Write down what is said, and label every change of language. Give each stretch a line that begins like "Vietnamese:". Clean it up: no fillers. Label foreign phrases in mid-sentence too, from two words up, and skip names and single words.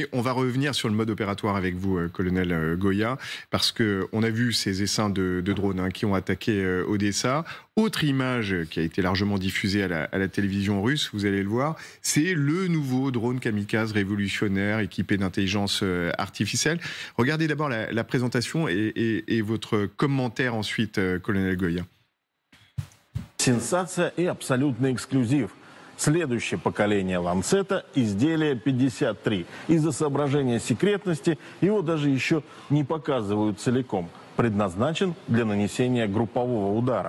French: On va revenir sur le mode opératoire avec vous, colonel Goya, parce qu'on a vu ces essaims de drones qui ont attaqué Odessa. Autre image qui a été largement diffusée à la télévision russe, vous allez le voir, c'est le nouveau drone kamikaze révolutionnaire équipé d'intelligence artificielle. Regardez d'abord la présentation et votre commentaire ensuite, colonel Goya.
Russian: Сенсация и абсолютный эксклюзив. Следующее поколение «Ланцета» – изделие 53. Из-за соображения секретности его даже еще не показывают целиком. Предназначен для нанесения группового удара.